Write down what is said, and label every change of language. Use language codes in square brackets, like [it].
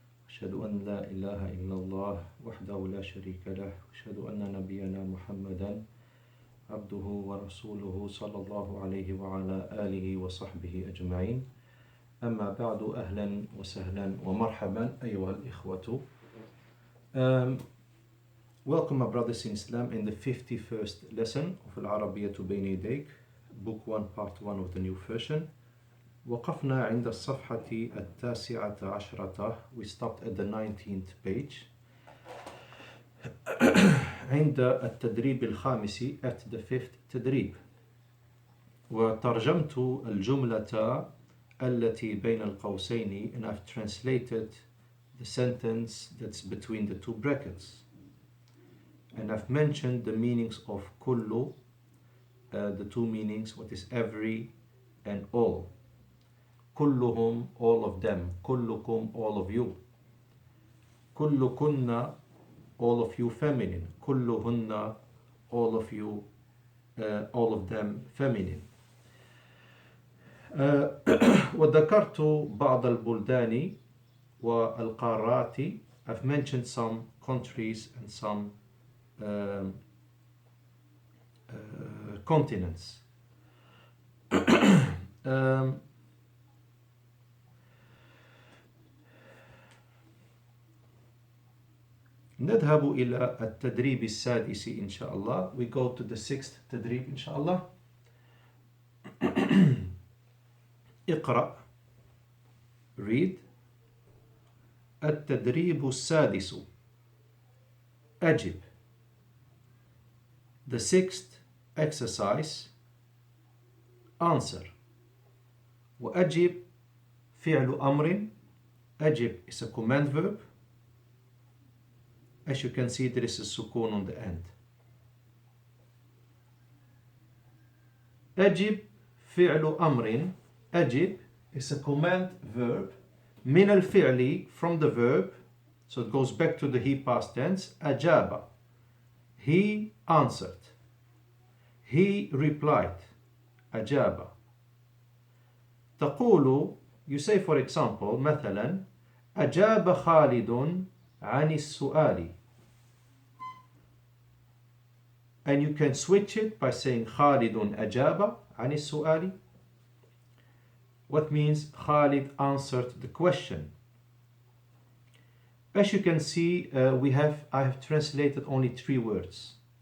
[ar] أشهد أن لا إله إلا الله وحده لا شريك له، أشهد أن نبينا محمدا عبده ورسوله صلى الله عليه وعلى آله وصحبه أجمعين. أما بعد، أهلا وسهلا ومرحبا أيها الإخوة. [en] Welcome, my brothers in Islam, in the 51st lesson of Arabiyyah to Bayna Yadayk, book 1, part 1 of the new version. [ar] وقفنا عند الصفحة 19. [en] We stopped at the 19th page. [ar] عند التدريب الخامس, [en] at the 5th [ar] تدريب. وترجمت الجملة التي بين القوسين, [en] and I've translated the sentence that's between the two brackets. And I've mentioned the meanings of kullu, the two meanings, what is every and all. Kulluhum, all of them. Kullukum, all of you. Kullukunna, all of you, feminine. Kulluhunna, all of you, all of them, feminine. [ar] وذكرت بعض البلدان والقارات. [en] I've mentioned some countries and some continents. [ar] نذهب إلى التدريب السادس إن شاء الله. [en] We go to the 6th تدريب إن شاء الله. [ar] اقرأ, [en] read. [ar] التدريب السادس, أجب. [en] The 6th exercise, answer. [ar] وأجب فعل أمر. [en] أجب is a command verb. As you can see, there is a sukun on the end. [ar] أجب فعل أمر. [en] أجب is a command verb. [ar] من الفعل, [en] from the verb. So it goes back to the he past tense. أجاب, he answered. He replied. أجاب. [ar] تقول, [en] you say for example, [ar] مثلا أجاب خالد عن السؤال. [en] And you can switch it by saying [ar] خالد أجاب عن السؤال. [en] What means Khalid answered the question. As you can see, I have translated only 3 words.